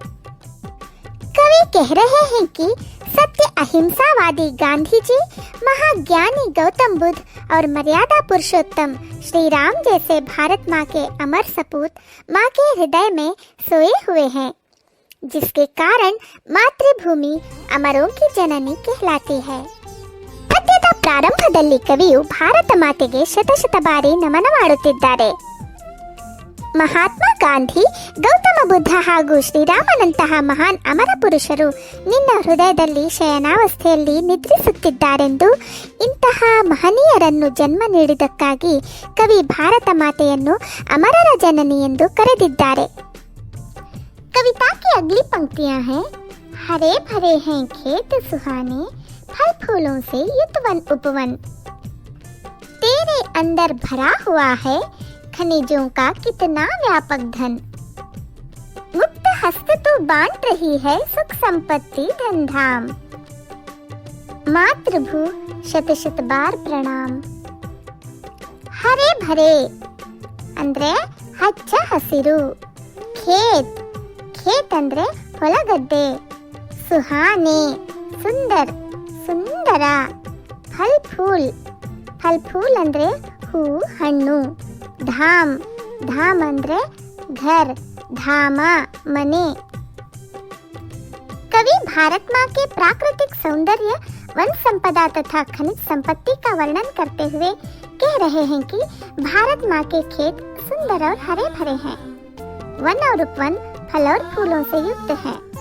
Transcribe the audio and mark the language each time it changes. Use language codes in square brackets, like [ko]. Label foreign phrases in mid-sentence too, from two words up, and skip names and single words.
[hi] कवि कह रहे हैं कि सत्य अहिंसावादी गांधी जी, महाज्ञानी गौतम बुद्ध और मर्यादा पुरुषोत्तम श्री राम जैसे भारत माँ के अमर सपूत माँ के हृदय में सोए हुए हैं, जिसके कारण मातृभूमि अमरों की जननी कहलाती है। [kn] ಪದ್ಯದ ಪ್ರಾರಂಭದಲ್ಲಿ ಕವಿಯು ಭಾರತ ಮಾತೆಗೆ ಶತಶತ ಬಾರಿ ನಮನ ಮಾಡುತ್ತಿದ್ದಾರೆ. ಮಹಾತ್ಮ ಗಾಂಧಿ, ಗೌತಮ ಬುದ್ಧ ಹಾಗೂ ಶ್ರೀರಾಮನಂತಹ ಮಹಾನ್ ಅಮರ ಪುರುಷರು ನಿನ್ನ ಹೃದಯದಲ್ಲಿ ಶಯನಾವಸ್ಥೆಯಲ್ಲಿ ನಿದ್ರಿಸುತ್ತಿದ್ದಾರೆಂದು, ಇಂತಹ ಮಹನೀಯರನ್ನು ಜನ್ಮ ನೀಡಿದ್ದಕ್ಕಾಗಿ ಕವಿ ಭಾರತ ಮಾತೆಯನ್ನು ಅಮರರ ಜನನಿ ಎಂದು ಕರೆದಿದ್ದಾರೆ. [hi] कविता की अगली पंक्तियां हैं। हरे भरे हैं खेत सुहाने, फल फूलों से युतवन उपवन। तेरे अंदर भरा हुआ है खनिजों का कितना व्यापक धन। मुक्त हस्त तू बांट रही है सुख संपत्ति धन धाम। मातृभू शत शत बार प्रणाम. हरे भरे [kn] ಅಂದ್ರೆ ಹಚ್ಚ ಹಸಿರು. [hi] खेत खेत [kn] ಅಂದ್ರೆ ಹೊಲಗದ್ದೆ. [hi] सुहाने सुंदर [kn] ಸುಂದರ. [hi] फल फूल फल फूल [kn] ಅಂದ್ರೆ ಹೂ ಹಣ್ಣು. [hi] धाम धाम [kn] ಅಂದ್ರೆ ಘರ್ ಧಾಮ ಮನೆ. [hi] कवि भारत माँ के प्राकृतिक सौंदर्य, वन संपदा तथा खनिज संपत्ति का वर्णन करते हुए कह रहे हैं कि भारत माँ के खेत सुंदर और हरे भरे हैं। वन और उपवन फल और फूलों से युक्त हैं।